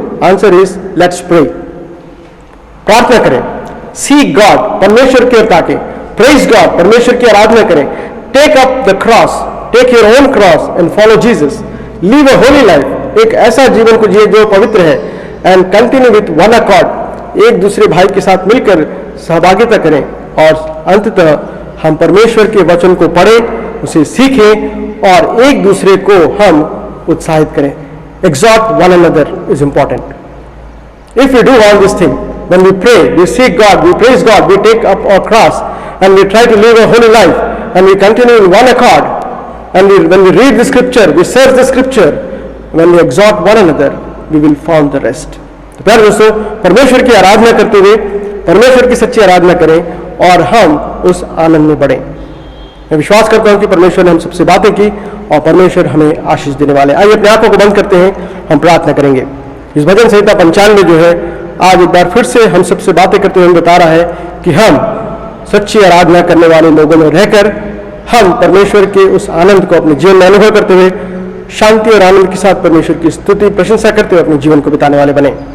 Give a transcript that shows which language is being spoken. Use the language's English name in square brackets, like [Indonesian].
[English] Answer is let's pray. [Hindi] प्रार्थना करें, [English] seek God, [Hindi] परमेश्वर की ओर ताकें, [English] praise God, [Hindi] परमेश्वर की आराधना करें, [English] take up the cross, take your own cross and follow Jesus, live a holy life, [Hindi] एक ऐसा जीवन को जिए जो पवित्र है, [English] and continue with one accord, [Hindi] एक दूसरे भाई के साथ मिलकर सहभागिता करें, और अंततः हम परमेश्वर के वचन को पढ़ें, उसे सीखें और एक दूसरे को हम उत्साहित करें। [English] Exhort one another is important. If we do all this thing, when we pray, we seek God, we praise God, we take up our cross, and we try to live a holy life, and we continue in one accord, and when we read the scripture, we search the scripture, when we exhort one another, we will find the rest. [Hindi] तो प्यारे दोस्तों, परमेश्वर की आराधना करते हुए परमेश्वर की सच्ची आराधना करें और हम उस आनंद में बढ़ें। मैं विश्वास करता हूं कि परमेश्वर ने हम सबसे बातें की और परमेश्वर हमें आशीष देने वाले। आइए अपने आंखों को बंद करते हैं, हम प्रार्थना करेंगे। इस भजन संहिता 95 जो है, आज एक बार फिर से हम सबसे बातें करते हुए बता रहा है कि हम सच्ची आराधना करने वाले लोगों में रहकर हम परमेश्वर के उस आनंद को अपने जीवन में अनुभव करते हुए शांति और आनंद के साथ परमेश्वर की स्तुति प्रशंसा करते हुए अपने जीवन को बिताने वाले बने।